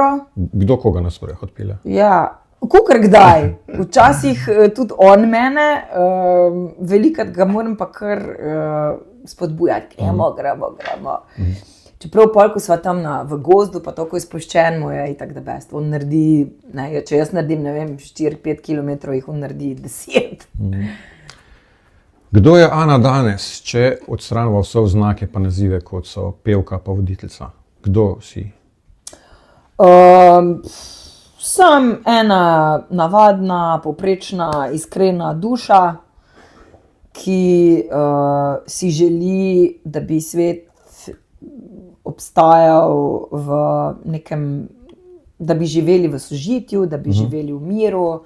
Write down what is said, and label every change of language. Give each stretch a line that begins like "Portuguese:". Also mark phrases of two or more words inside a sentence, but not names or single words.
Slovenian: Kdo koga na sprehod pelje? Ja, kakor kdaj. Včasih tudi on mene, velikrat ga moram pa kar spodbujati, gremo. Čeprav pol, ko sva tam v gozdu, pa toliko izpuščen, mu je itak
English: the best.
Slovenian: On naredi, če jaz naredim, ne vem, 4-5 kilometrov, on naredi 10. Kdo je Ana danes, če odstranimo vse znake pa nazive, kot so pevka pa voditeljica? Kdo si? Sem ena navadna, povprečna, iskrena duša, ki si želi, da bi svet obstajal v nekem, da bi živeli v sožitju, da bi živeli v miru.